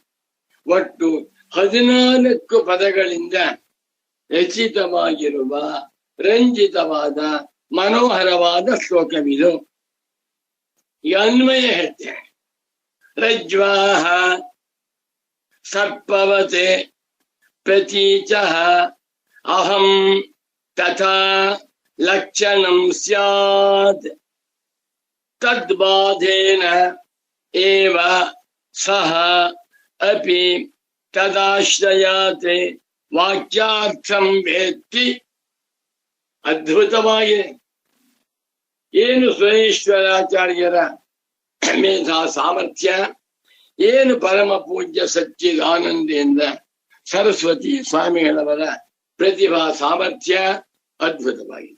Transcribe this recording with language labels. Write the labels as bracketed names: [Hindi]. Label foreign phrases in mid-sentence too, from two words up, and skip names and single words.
[Kannada] ಒಟ್ಟು 14 ಪದಗಳಿಂದ ರಚಿತವಾಗಿರುವ ರಂಜಿತವಾದ ಮನೋಹರವಾದ ಶ್ಲೋಕವಿದು. ಈ ಅನ್ವಯ ಹೇಳ್ತೇನೆ. [Sanskrit] ರಜ್ವಾಹ ಸರ್ಪವತೆ ಪ್ರತೀಚಃ ಅಹಂ ತಥಾ ಲಕ್ಷಣಂ ಸ್ಯಾತ್ ತದ್ಬಾಧೇನ ಏವ ಸಹ ಅಪಿ ತದಾಶ್ರಯಾತ್ ವಾಕ್ಯಾರ್ಥಂ ವೇತ್ತಿ. [Kannada] ಅದ್ಭುತವಾಗಿದೆ. ಏನು ಸುರೇಶ್ವರಾಚಾರ್ಯರ ಮೇಧಾ ಸಾಮರ್ಥ್ಯ, ಏನು ಪರಮ ಪೂಜ್ಯ ಸಚ್ಚಿದಾನಂದೇಂದ್ರ ಸರಸ್ವತಿ ಸ್ವಾಮಿಗಳವರ ಪ್ರತಿಭಾ ಸಾಮರ್ಥ್ಯ ಅದ್ಭುತವಾಗಿದೆ.